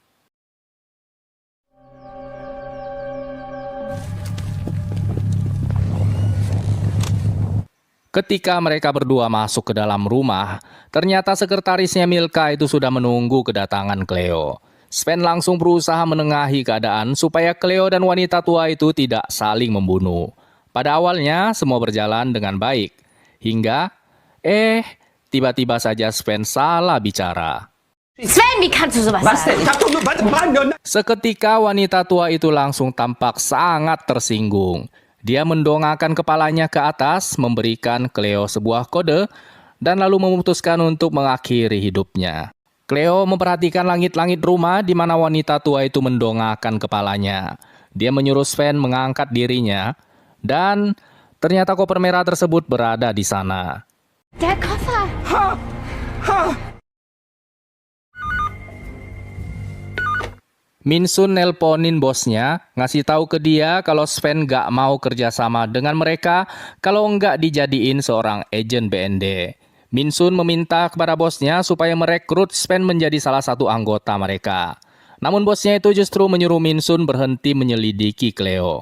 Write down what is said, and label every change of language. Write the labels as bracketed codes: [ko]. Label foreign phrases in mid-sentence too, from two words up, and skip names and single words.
[id] Ketika mereka berdua masuk ke dalam rumah, ternyata sekretarisnya Milka itu sudah menunggu kedatangan Cleo. Sven langsung berusaha menengahi keadaan supaya Cleo dan wanita tua itu tidak saling membunuh. Pada awalnya semua berjalan dengan baik, hingga tiba-tiba saja Sven salah bicara. [de] Sven, wie kannst du sowas sagen? [id] Seketika wanita tua itu langsung tampak sangat tersinggung. Dia mendongakkan kepalanya ke atas, memberikan Cleo sebuah kode, dan lalu memutuskan untuk mengakhiri hidupnya. Cleo memperhatikan langit-langit rumah di mana wanita tua itu mendongakkan kepalanya. Dia menyuruh Sven mengangkat dirinya, dan ternyata koper merah tersebut berada di sana. [de] Der Koffer! [id] Minsun nelponin bosnya, ngasih tahu ke dia kalau Sven gak mau kerjasama dengan mereka kalau nggak dijadiin seorang agen BND. Minsun meminta kepada bosnya supaya merekrut Sven menjadi salah satu anggota mereka. Namun bosnya itu justru menyuruh Minsun berhenti menyelidiki Cleo.